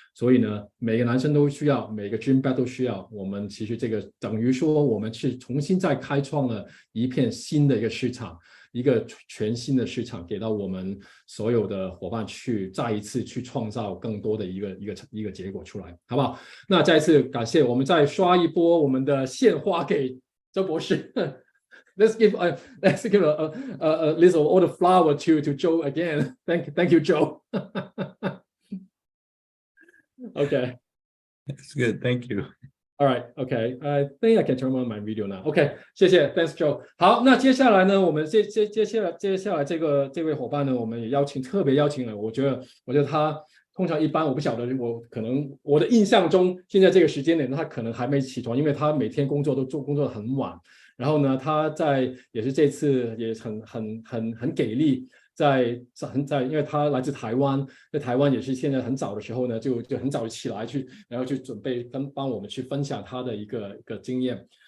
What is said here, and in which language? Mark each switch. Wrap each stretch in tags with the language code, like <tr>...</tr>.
<zh>所以呢，每个男生都需要，每个 gym bag 都需要。我们其实这个等于说，我们是重新再开创了一片新的一个市场。一个全新的市场给到我们所有的伙伴去再一次去创造更多的一个结果出来，好不好？那再一次感谢，我们再刷一波我们的献花给周博士。</zh> <en>Let's give a little order flower to Joe again. Thank you, Joe. Okay. That's good. Thank you. All right, okay. I think I can turn on my video now. Okay, 谢谢 ，Thanks Joe。</en> <zh>好，那接下来呢，我们接下来这位伙伴呢，我们也特别邀请了。我觉得他通常一般我不晓得，我可能我的印象中，现在这个时间点他可能还没起床，因为他每天工作工作得很晚。然后呢，他也是这次也很给力，因为他来自台湾，在台湾也是现在很早的时候呢，就很早起来然后去准备帮我们去分享他的一个经验。</zh>